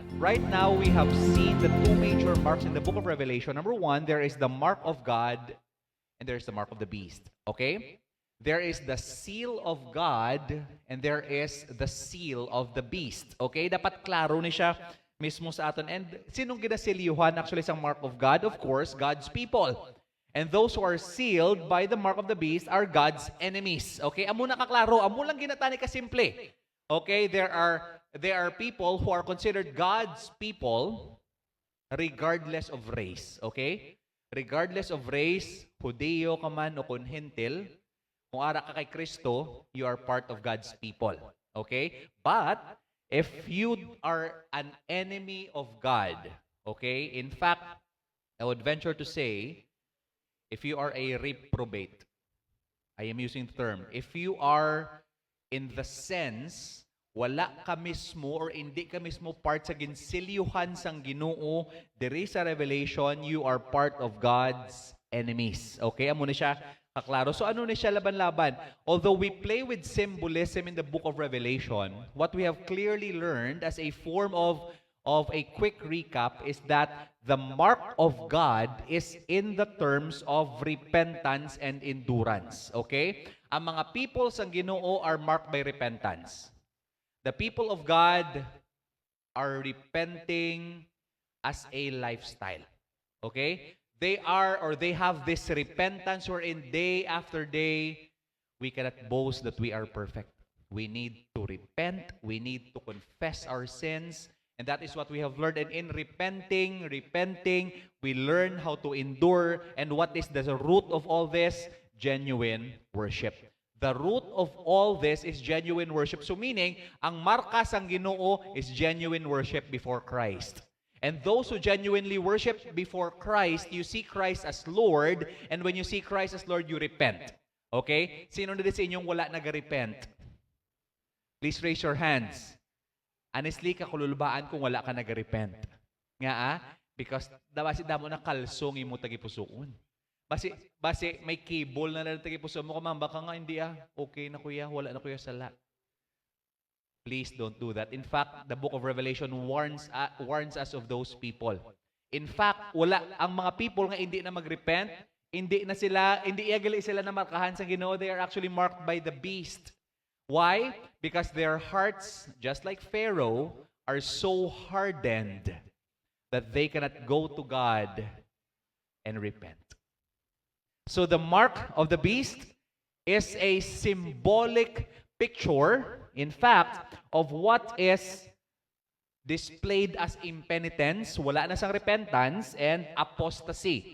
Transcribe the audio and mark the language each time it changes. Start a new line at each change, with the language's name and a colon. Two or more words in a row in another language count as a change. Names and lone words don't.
English: Right now, we have seen the two major marks in the book of Revelation. Number one, there is the mark of God and there is the mark of the beast. Okay? There is the seal of God and there is the seal of the beast. Okay?
Hiligaynon: Dapat klaro ni siya mismo sa aton.
English: And
Hiligaynon: sinong ginasilyuhan
English: actually sa mark of God? Of course, God's people. And those who are sealed by the mark of the beast are God's enemies. Okay?
Hiligaynon: Amo na kaklaro, amo lang ginatani ka simple.
English: Okay? There are people who are considered God's people regardless of race. Okay? Regardless of race,
Hiligaynon: Hudeo ka man o kung Hentil, kung ara ka kay Kristo,
English: you are part of God's people. Okay? But, if you are an enemy of God, okay? In fact, I would venture to say, if you are a reprobate, I am using the term, if you are in the sense,
Hiligaynon: wala ka mismo or hindi ka mismo part sa ginsilyuhan sang Ginoo diri sa Revelation,
English: you are part of God's enemies.
Hiligaynon: Okay, amo ni siya kaklaro. So ano ni siya laban-laban?
English: Although we play with symbolism in the book of Revelation, what we have clearly learned as a form of a quick recap is that the mark of God is in the terms of repentance and endurance. Okay?
Hiligaynon: Ang mga people sa Ginoo
English: are marked by repentance. The people of God are repenting as a lifestyle. Okay? They have this repentance wherein day after day, we cannot boast that we are perfect. We need to repent. We need to confess our sins. And that is what we have learned. And in repenting, we learn how to endure. And what is the root of all this? Genuine worship. The root of all this is genuine worship. So meaning,
Hiligaynon: ang marka sang Ginoo is genuine worship before Christ.
English: And those who genuinely worship before Christ, you see Christ as Lord. And when you see Christ as Lord, you repent. Okay?
Hiligaynon: Sino na din sa inyong wala nag-repent?
English: Please raise your hands. Honestly,
Hiligaynon: kakululbaan kung wala ka nag-repent. Nga because basi damo na kalsong imo tagipusoon. Basi may cable na lang tagipusoon mo kumang baka nga hindi okay na kuya, wala na kuya sala.
English: Please don't do that. In fact, the book of Revelation warns us of those people. In fact,
Hiligaynon: ang mga people nga hindi na mag-repent, hindi iagali sila na markahan sa Ginoo,
English: they are actually marked by the beast. Why? Because their hearts, just like Pharaoh, are so hardened that they cannot go to God and repent. So the mark of the beast is a symbolic picture, in fact, of what is displayed as impenitence,
Hiligaynon: wala na sang
English: repentance, and apostasy.